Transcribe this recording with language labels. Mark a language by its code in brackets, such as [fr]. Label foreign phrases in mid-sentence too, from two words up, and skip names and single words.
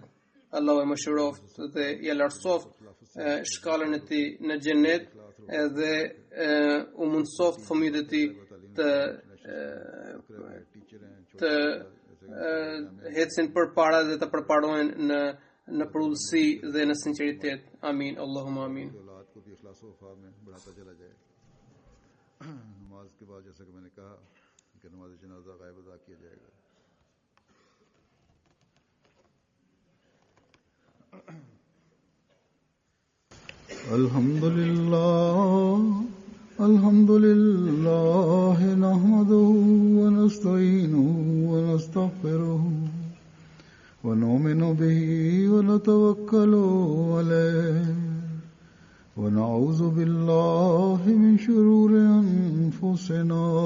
[sq] Allahu e mëshiroft dhe I lartësoft shkallën e tij në xhenet edhe u mundsoft fëmijët e tij të ecin përpara dhe të përparohen në përullësi dhe në sinqeritet. [ar] آمين. اللهم آمين. [ur] نماز کے بعد جیسا کہ میں نے کہا کہ نماز جنازہ غائب ادا کیا جائے گا. [ar] الحمد لله نحمده ونستعينه ونستغفره ونؤمن به ونتوكل عليه ونعوذ بالله من شرور أنفسنا